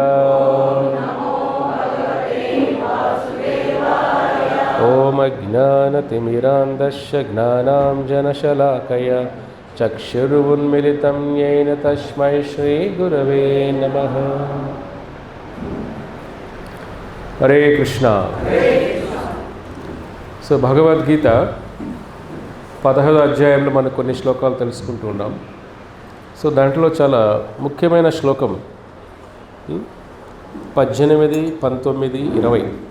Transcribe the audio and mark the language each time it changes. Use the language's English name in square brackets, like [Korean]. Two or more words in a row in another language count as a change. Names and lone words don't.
[Sanskrit] ओम अज्ञानतिमिरान्धस्य ज्ञानाञ्जनशलाकया चक्षुरुन्मिलितं येन तस्मै श्रीगुरवे नमः। हरे कृष्ण। [Telugu] సో భగవద్గీత 15వ అధ్యాయంలో మనకు కొన్ని శ్లోకాలు తెలుసుకుంటూ ఉన్నాం. సో దాంట్లో చాలా ముఖ్యమైన శ్లోకం 18, 19, 20.